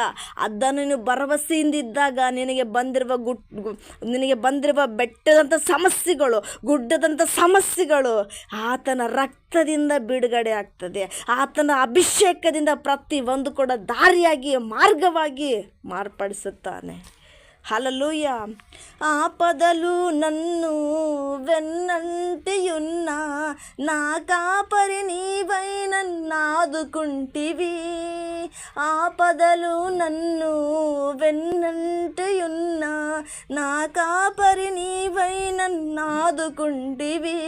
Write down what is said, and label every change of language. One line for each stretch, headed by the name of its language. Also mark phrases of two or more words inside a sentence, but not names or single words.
Kannada: ಅದನ್ನು ನೀನು ಭರವಸೆಯಿಂದಿದ್ದಾಗ ನಿನಗೆ ಬಂದಿರುವ ಬೆಟ್ಟದಂಥ ಸಮಸ್ಯೆಗಳು, ಗುಡ್ಡದಂಥ ಸಮಸ್ಯೆಗಳು ಆತನ ರಕ್ತದಿಂದ ಬಿಡುಗಡೆ ಆಗ್ತದೆ. ಆತನ ಅಭಿಷೇಕದಿಂದ ಪ್ರತಿಯೊಂದು ಕೂಡ ದಾರಿಯಾಗಿ, ಮಾರ್ಗವಾಗಿ ಮಾರ್ಪಡಿಸುತ್ತಾನೆ.
Telugu: హల్లెలూయా. ఆపదలు నన్ను వెన్నంటియున్నా, నా కాపరి నీవై నన్నాదుకుంటివి. ఆపదలు నన్ను వెన్నంటియున్నా, నా కాపరి నీవై నన్నాదుకుంటివి.